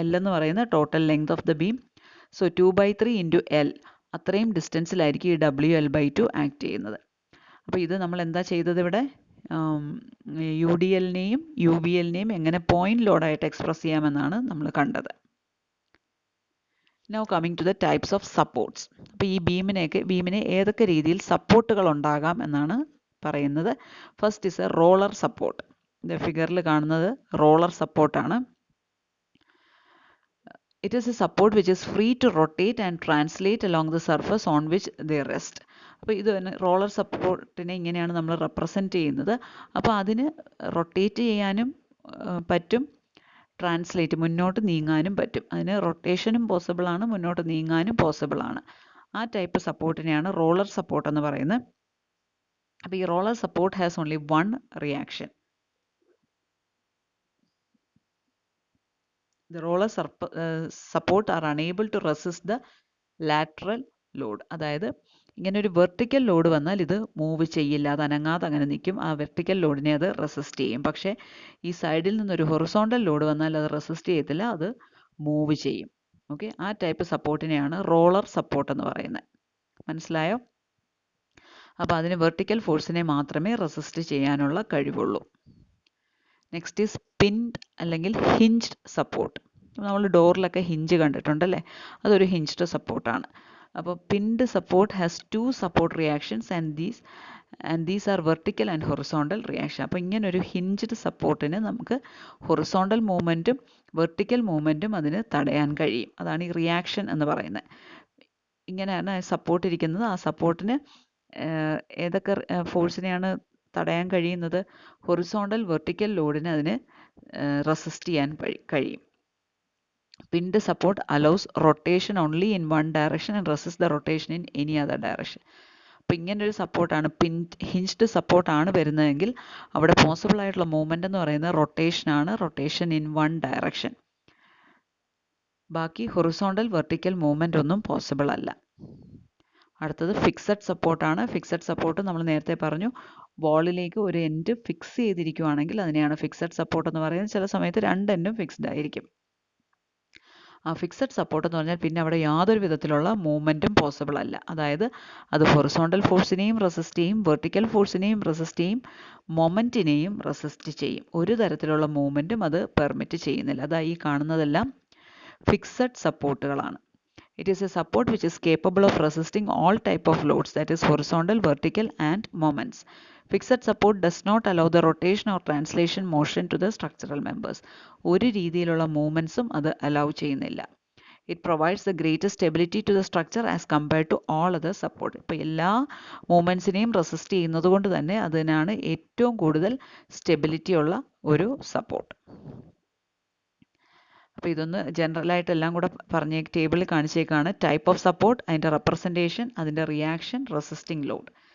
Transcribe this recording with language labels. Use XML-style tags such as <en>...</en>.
<ml>L എന്ന് പറയുന്ന</ml> <en>Total length of the beam.</en> <ml>So 2/3 into L, അത്രയും ഡിസ്റ്റൻസിലായിരിക്കും ഈ WL/2 ആക്ട് ചെയ്യുന്നത്. അപ്പോൾ ഇത് നമ്മൾ എന്താ ചെയ്തത് ഇവിടെ? UDLനെയും UVLനെയും എങ്ങനെ പോയിന്റ് ലോഡായിട്ട് എക്സ്പ്രസ് ചെയ്യാമെന്നാണ് നമ്മൾ കണ്ടത്.</ml> <en>Now coming to the types of supports.</en> <ml>അപ്പോൾ ഈ ബീമിനെ ഏതൊക്കെ രീതിയിൽ സപ്പോർട്ടുകൾ ഉണ്ടാകാം എന്നാണ് പറയുന്നത്.</ml> <en>First is a roller support.</en> <ml>ഇത് ഫിഗറിൽ കാണുന്നത് റോളർ സപ്പോർട്ടാണ്.</ml> <en>It is a support which is free to rotate and translate along the surface on which they rest.</en> <ml>അപ്പോൾ ഇത് റോളർ സപ്പോർട്ടിനെ ഇങ്ങനെയാണ് നമ്മൾ റെപ്രസെൻറ്റ് ചെയ്യുന്നത്. അപ്പോൾ അതിന് റൊട്ടേറ്റ് ചെയ്യാനും പറ്റും, ട്രാൻസ്ലേറ്റ് മുന്നോട്ട് നീങ്ങാനും പറ്റും. അതിന് റൊട്ടേഷനും പോസിബിൾ ആണ്, മുന്നോട്ട് നീങ്ങാനും പോസിബിൾ ആണ്. ആ ടൈപ്പ് സപ്പോർട്ടിനെയാണ് റോളർ സപ്പോർട്ട് എന്ന് പറയുന്നത്. അപ്പോൾ ഈ</ml> <en>Roller support has only one reaction. The roller support are unable to resist the lateral load.</en> <ml>അതായത് ഇങ്ങനെ ഒരു വെർട്ടിക്കൽ ലോഡ് വന്നാൽ ഇത് മൂവ് ചെയ്യില്ല, അത് അനങ്ങാതെ അങ്ങനെ നിൽക്കും. ആ വെർട്ടിക്കൽ ലോഡിനെ അത് റെസിസ്റ്റ് ചെയ്യും. പക്ഷേ ഈ സൈഡിൽ നിന്നൊരു ഹൊറിസോണ്ടൽ ലോഡ് വന്നാൽ അത് റെസിസ്റ്റ് ചെയ്യത്തില്ല, അത് മൂവ് ചെയ്യും. ഓക്കെ, ആ ടൈപ്പ് സപ്പോർട്ടിനെയാണ് റോളർ സപ്പോർട്ട് എന്ന് പറയുന്നത്. മനസ്സിലായോ? അപ്പോൾ അതിന് വെർട്ടിക്കൽ ഫോഴ്സിനെ മാത്രമേ റെസിസ്റ്റ് ചെയ്യാനുള്ള കഴിവുള്ളൂ.</ml> <en>next is pinned</en> <ml>അല്ലെങ്കിൽ ഹിഞ്ച്ഡ് സപ്പോർട്ട്. നമ്മൾ ഡോറിലൊക്കെ ഹിഞ്ച് കണ്ടിട്ടുണ്ടല്ലേ, അതൊരു ഹിഞ്ച്ഡ് സപ്പോർട്ടാണ്.</ml> <en>അപ്പോൾ pinned support has two support reactions and these are vertical and horizontal reaction.</en> <ml>അപ്പോൾ ഇങ്ങനെ ഒരു ഹിഞ്ച്ഡ് സപ്പോർട്ടിന് നമുക്ക് ഹൊറിസോണ്ടൽ മൂവ്മെൻറ്റും വെർട്ടിക്കൽ മൂവ്മെൻറ്റും അതിന് തടയാൻ കഴിയും. അതാണ് ഈ റിയാക്ഷൻ എന്ന് പറയുന്നത്. ഇങ്ങനെയാണ് സപ്പോർട്ട് ഇരിക്കുന്നത്. ആ സപ്പോർട്ടിന് ഏതൊക്കെ ഫോഴ്സിനെയാണ് തടയാൻ കഴിയുന്നത്? ഹൊറിസോണ്ടൽ വെർട്ടിക്കൽ ലോഡിന് അതിന് റെസിസ്റ്റ് ചെയ്യാൻ കഴിയും.</ml> <en>Pinned support allows rotation only in one direction and resists the rotation in any other direction.</en> <ml>അപ്പോൾ ഇങ്ങനൊരു സപ്പോർട്ടാണ് ഹിഞ്ച്ഡ് സപ്പോർട്ടാണ് വരുന്നതെങ്കിൽ അവിടെ പോസിബിൾ ആയിട്ടുള്ള മൂവ്മെൻ്റ് എന്ന് പറയുന്നത് റൊട്ടേഷനാണ്,</ml> <en>Rotation in one direction.</en> <ml>ബാക്കി ഹൊറിസോണ്ടൽ വെർട്ടിക്കൽ മൂവ്മെൻ്റ് ഒന്നും പോസിബിൾ അല്ല. അടുത്തത് ഫിക്സഡ് സപ്പോർട്ടാണ്. ഫിക്സഡ് സപ്പോർട്ട് നമ്മൾ നേരത്തെ പറഞ്ഞു, വാളിലേക്ക് ഒരു എൻഡ് ഫിക്സ് ചെയ്തിരിക്കുകയാണെങ്കിൽ അതിനെയാണ് ഫിക്സഡ് സപ്പോർട്ട് എന്ന് പറയുന്നത്. ചില സമയത്ത് രണ്ട് എൻഡും ഫിക്സ്ഡ് ആയിരിക്കും. ആ ഫിക്സഡ് സപ്പോർട്ട് എന്ന് പറഞ്ഞാൽ പിന്നെ അവിടെ യാതൊരു വിധത്തിലുള്ള മൂവ്മെൻറ്റും പോസിബിൾ അല്ല. അതായത് അത് ഹൊറിസോണ്ടൽ ഫോഴ്സിനെയും റെസിസ്റ്റ് ചെയ്യും, വെർട്ടിക്കൽ ഫോഴ്സിനെയും റെസിസ്റ്റ് ചെയ്യും, മൊമെൻറ്റിനെയും റെസിസ്റ്റ് ചെയ്യും. ഒരു തരത്തിലുള്ള മൂവ്മെൻറ്റും അത് പെർമിറ്റ് ചെയ്യുന്നില്ല. അതാ ഈ കാണുന്നതെല്ലാം fixed സപ്പോർട്ടുകളാണ്.</ml> <en>It is a support which is capable of resisting all type of loads, that is horizontal, vertical and moments. Fixed support does not allow the rotation or translation motion to the structural members.</en> <ml>ഒരു രീതിയിലുള്ള മൂവ്മെൻറ്റ്സും അത് allow ചെയ്യുന്നില്ല.</ml> <en>It provides the greatest stability to the structure as compared to all other support.</en> <ml>ഇപ്പോൾ എല്ലാ മൂവ്മെൻറ്റ്സിനെയും resist ചെയ്യുന്നത് കൊണ്ട് തന്നെ അതിനാണ് ഏറ്റവും കൂടുതൽ സ്റ്റെബിലിറ്റി ഉള്ള ഒരു സപ്പോർട്ട്. അപ്പോൾ ഇതൊന്ന് ജനറലായിട്ട് എല്ലാം കൂടെ പറഞ്ഞ ടേബിളിൽ കാണിച്ചേക്കാണ്. ടൈപ്പ് ഓഫ് സപ്പോർട്ട്, അതിൻ്റെ റെപ്രസെൻറ്റേഷൻ, അതിൻ്റെ റിയാക്ഷൻ, റെസിസ്റ്റിംഗ് ലോഡ്.</ml>